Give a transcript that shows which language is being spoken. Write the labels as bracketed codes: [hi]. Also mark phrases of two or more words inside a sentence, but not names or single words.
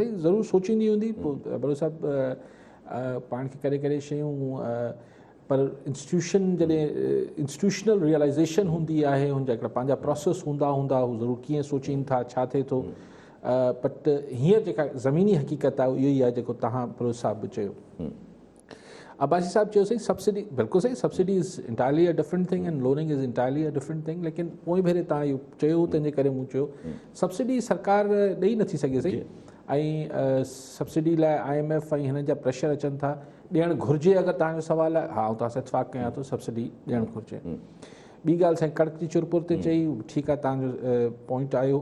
[sd] सही ज़रूरु सोचींदी हूंदी, पोइ बलोच साहब पाण खे करे करे शयूं, पर इंस्टीट्यूशन जॾहिं [en] institutional realization [sd] हूंदी आहे, हुनजा हिकिड़ा पंहिंजा प्रोसेस हूंदा हू ज़रूरु कीअं सोचीनि था, छा थिए थो, बट हींअर जेका ज़मीनी हक़ीक़त आहे इहो ई आहे जेको तव्हां बलोच साहब बि चयो। अब्बासी साहब चयो सही, सब्सिडी बिल्कुलु सही, [en] subsidy is entirely a different thing and loaning is entirely a different thing, [sd] लेकिन पोइ भेरे तव्हां इहो चयो तंहिंजे करे मूं चयो सब्सिडी सरकार ॾेई नथी सघे सही, ऐं सब्सिडी लाइ IMF ऐं हिननि जा प्रेशर अचनि था, ॾियणु घुरिजे अगरि तव्हांजो सुवाल आहे, हा तव्हां सां इतफ़ाक़ कयां थो, सब्सिडी ॾियणु घुरिजे। ॿी ॻाल्हि साईं कड़क जी चुरपुर ते चई, ठीकु आहे तव्हांजो पॉइंट आयो।